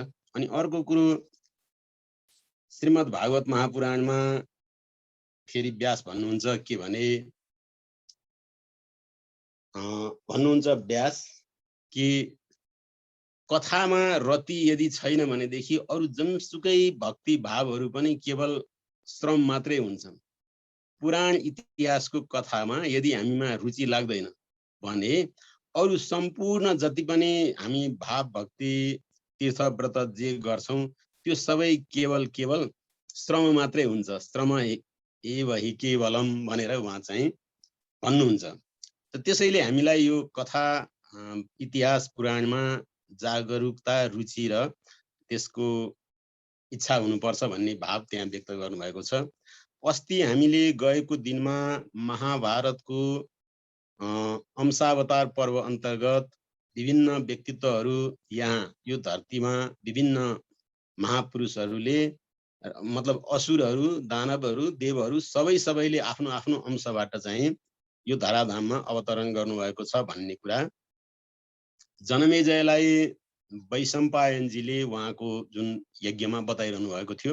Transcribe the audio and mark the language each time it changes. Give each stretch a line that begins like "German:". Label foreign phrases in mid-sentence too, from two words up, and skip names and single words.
Nepali: अनि अर्को कुरो श्रीमद् भागवत महापुराणमा फेरि व्यास भन्नुहुन्छ के भने भन्नुहुन्छ व्यास कि कथामा रति यदि छैन भनेदेखि अरु जनसुकै भक्ति भावहरू पनि केवल श्रम मात्रै हुन्छन्। पुराण इतिहासको कथामा यदि हामीमा रुचि लाग्दैन भने अरु सम्पूर्ण जति पनि हामी भाव भक्ति तीर्थ व्रत जे गर्छौं त्यो सबै केवल श्रम मात्रै हुन्छ।
Sanskrit: श्रम एव हि केवलम
Nepali: भनेर उहाँ चाहिँ भन्नुहुन्छ। त्यसैले हामीलाई यो कथा इतिहास पुराणमा जागरुकता रुचि र त्यसको इच्छा हुनुपर्छ भन्ने भाव त्यहाँ व्यक्त गर्नुभएको छ। अस्ति हामीले गएको दिनमा महाभारतको अंशावतार पर्व अन्तर्गत विभिन्न व्यक्तित्वहरू यहाँ यो धरतीमा विभिन्न महापुरुषहरूले मतलब असुरहरू दानवहरू देवहरू सबैले आफ्नो आफ्नो अंशबाट चाहिँ यो धराधाममा अवतरण गर्नुभएको छ भन्ने कुरा जनमेजयलाई वैशम्पायनजीले उहाँको जुन यज्ञमा बताइरहनु भएको थियो।